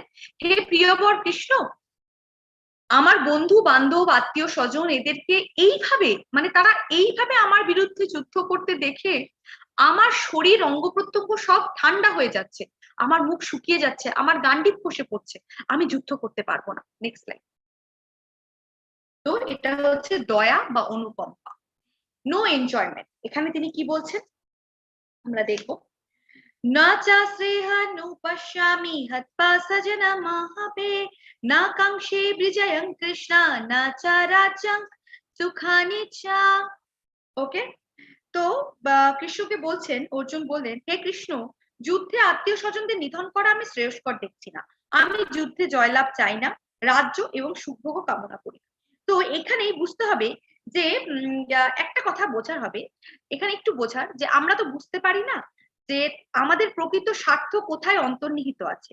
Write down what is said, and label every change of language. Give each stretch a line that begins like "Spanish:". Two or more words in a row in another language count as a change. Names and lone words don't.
Bangla: হে প্রিয়বর কৃষ্ণ, আমার বন্ধু বান্ধব আত্মীয় স্বজন এদেরকে এইভাবে, মানে তারা এইভাবে আমার বিরুদ্ধে যুদ্ধ করতে দেখে আমার শরীর অঙ্গ প্রত্যঙ্গ সব ঠান্ডা হয়ে যাচ্ছে, আমার মুখ শুকিয়ে যাচ্ছে, আমার গান্ডিব খসে পড়ছে, আমি যুদ্ধ করতে পারবো না।
English: next slide.
Bangla: তো এটা হচ্ছে দয়া বা অনুকম্পা,
English: no enjoyment.
Bangla: এখানে তিনি কি বলছেন আমরা দেখবো,
Sanskrit: न चाश्रेहानुपश्यामि हत्वा सजनमाहवे न काङ्क्षे विजयं कृष्ण न च राज्यं सुखानि च।
Bangla: ওকে, তো কৃষ্ণকে বলছেন, অর্জুন বললেন, হে কৃষ্ণ, যুদ্ধে আত্মীয় স্বজনদের নিধন করা আমি শ্রেয়স্কর দেখছি না। আমি যুদ্ধে জয়লাভ চাই না, রাজ্য এবং সুখভোগ কামনা করি। তো এখানেই বুঝতে হবে যে একটা কথা বোঝার হবে, এখানে একটু বোঝার যে আমরা তো বুঝতে পারি না যে আমাদের প্রকৃত স্বার্থ কোথায় অন্তর্নিহিত আছে।